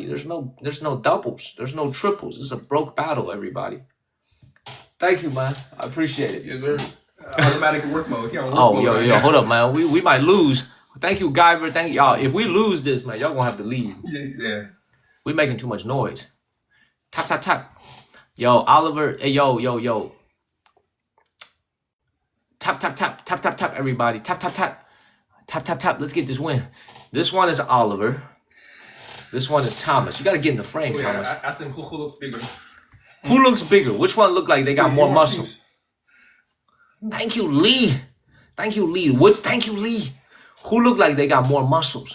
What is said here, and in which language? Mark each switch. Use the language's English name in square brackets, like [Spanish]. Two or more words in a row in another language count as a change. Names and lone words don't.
[English] There's no doubles. There's no triples. It's a broke battle, everybody. Thank you, man. I appreciate it. Yeah, they're automatic work mode. He on work Oh, mode right yo, now. hold up, man. We might lose. Thank you, Guyver. Thank y'all. If we lose this, man, y'all gonna have to leave. Yeah. We making too much noise. Tap, tap, tap. Yo, Oliver. Hey, yo. Tap, tap, tap, tap, tap, tap, everybody. Tap, tap, tap. Tap, tap, tap. Let's get this win. This one is Oliver. This one is Thomas. You got to get in the frame, Wait, Thomas. ask him who looks bigger. Who looks bigger? Which one look like they got more muscle? Thank you, Lee. Thank you, Lee. Thank you, Lee. Who look like they got more muscles?